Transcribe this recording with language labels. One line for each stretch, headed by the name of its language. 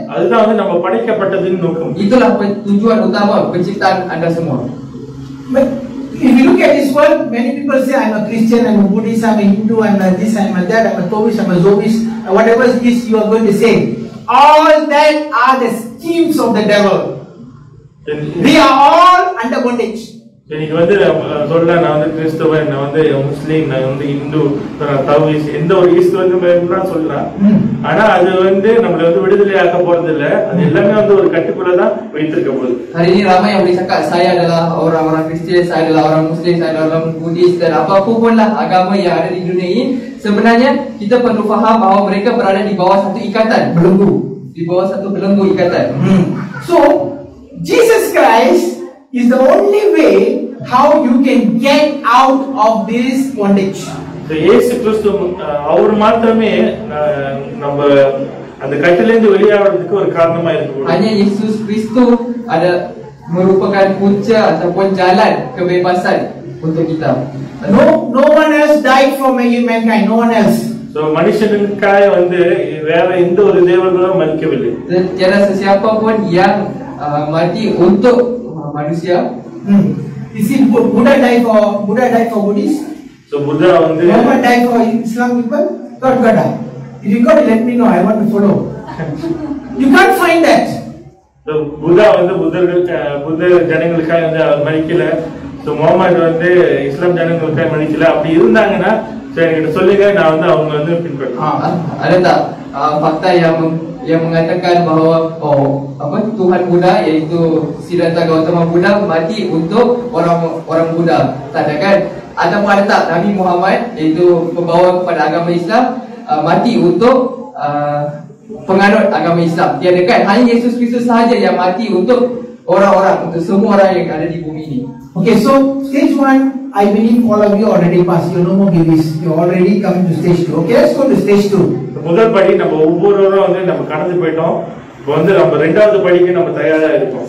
Tamil: அதுதான் வந்து நம்ம படைக்கப்பட்டதின் நோக்கம்.
Malay: Itulah tujuan utama penciptaan anda semua.
English: But if you look at this world, many people say I'm a Christian, I'm a Buddhist, I'm a Hindu, I'm a this, I'm a that, I'm a Taoist, I'm a Zombist, whatever it is you are going to say. All that are the schemes of the devil. We are all under bondage.
Tamil: இன்னைக்கு வந்து சொல்ல நான் வந்து கிறிஸ்தவன், நான் வந்து முஸ்லீம், நான் வந்து இந்து, நான் தாவீஸ், எந்த ஒரு ஈஸ்ட் வந்து நான் சொல்றேன். ஆனா அது வந்து நம்மள வந்து விடுதலை ஆக்க போறது இல்ல. அது எல்லாமே வந்து ஒரு கட்டுக்குள்ள தான் வைத்திருக்க போகுது.
Malay: Hari ini ramai yang boleh cakap saya adalah orang-orang Kristian, saya adalah orang Muslim, saya adalah orang Buddhis dan apapun lah agama yang ada di dunia ini. Sebenarnya kita perlu faham bahawa mereka berada di bawah satu ikatan, belenggu, di bawah satu belenggu ikatan.
English: So Jesus Christ is the only way how you can get out of this bondage.
Tamil: இயேசு கிறிஸ்து அவர் மாத்திரமே நம்ம அந்த கட்டிலிருந்து வெளியாகிறதுக்கு ஒரு காரணமா இருக்கு.
Malay: Hanya Yesus Kristus ada merupakan punca ataupun jalan kebebasan untuk kita.
English: No one else died for mankind. No one else.
Tamil: So மனுஷனுக்காக வந்து வேற எந்த ஒரு தேவர்களும் மரிக்கவில்லை.
Malay: Tiada sesiapa pun yang mati untuk manusia.
English: You see, Buddha died for Buddhists.
Tamil: So Buddha வந்து
English: Muhammad died for Islam people. God died. If you got to let me know, I want to follow. You can't find that.
Tamil: So Buddha வந்து புத்த ஜனங்களுக்காக வந்து அவர் மரிக்கல. So Mohammed வந்து இஸ்லாம் ஜனங்களுக்காக மரிக்கல. அப்படி இருந்தாங்கன்னா என்கிட்ட சொல்லுங்க, நான் வந்து அவங்க வந்து பின்பற்றுறேன்.
Malay: Ada tak fakta yang mengatakan bahawa Tuhan Buddha iaitu Siddhartha Gautama Buddha mati untuk orang Buddha, tak ada kan? Ataupun ada tak Nabi Muhammad iaitu pembawa kepada agama Islam mati untuk penganut agama Islam? Tiada kan? Hanya Yesus Kristus sahaja yang mati untuk orang-orang, untuk semua orang yang ada di bumi ini.
English: Okay, so stage 1, I believe all of you already passed. You no more babies. You already come to stage 2. Okay, let's go to stage 2.
Tamil: முதல் படி நம்ம ஒவ்வொருவரும் வந்து நம்ம கடந்து போயிட்டோம். இப்போ வந்து நம்ம ரெண்டாவது படிக்கு நம்ம தயாரா இருக்கோம்.